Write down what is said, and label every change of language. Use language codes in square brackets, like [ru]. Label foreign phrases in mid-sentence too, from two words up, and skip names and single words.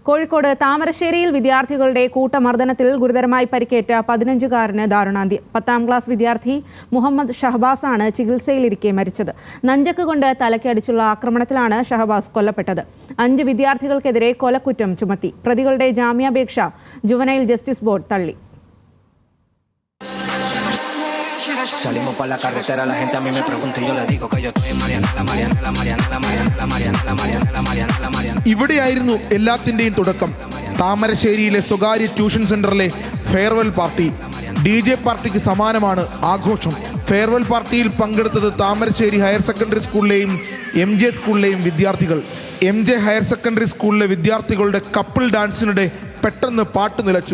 [ml] കോഴിക്കോട് താമരശ്ശേരിയിൽ വിദ്യാർത്ഥികളുടെ കൂട്ടമർദ്ദനത്തിൽ ഗുരുതരമായി പരിക്കേറ്റ 15-കാരന് ദാരുണാന്ത്യം. 10ാം ക്ലാസ് വിദ്യാർത്ഥി മുഹമ്മദ് ഷഹബാസാണ് ചികിത്സയിലിരിക്കെ മരിച്ചത്. നഞ്ചക്ക് കൊണ്ട് തലയ്ക്കടിച്ചുള്ള ആക്രമണത്തിലാണ് ഷഹബാസ് കൊല്ലപ്പെട്ടത്. 5 വിദ്യാർത്ഥികൾക്കെതിരെ കൊലക്കുറ്റം ചുമത്തി. പ്രതികളുടെ ജാമ്യാപേക്ഷ [en] juvenile justice board [ml] തള്ളി. [es] Salimos para la carretera, la gente a mí me pregunta y yo le digo que yo estoy en Marianela. [ml] ഇവിടെയായിരുന്നു എല്ലാത്തിന്റെയും തുടക്കം. താമരശ്ശേരിയിലെ സ്വകാര്യ ട്യൂഷൻ സെന്ററിലെ [en] farewell party. [ml] DJ പാർട്ടിക്ക് സമാനമാണ് ആഘോഷം. ഫെയർവെൽ പാർട്ടിയിൽ പങ്കെടുത്തത് താമരശ്ശേരി [en] higher secondary [ml] സ്കൂളിലെയും MJ സ്കൂളിലെയും വിദ്യാർത്ഥികൾ. MJ [en] higher secondary [ml] സ്കൂളിലെ വിദ്യാർത്ഥികളുടെ കപ്പിൾ ഡാൻസിനിടെ പെട്ടെന്ന് പാട്ട് നിലച്ചു.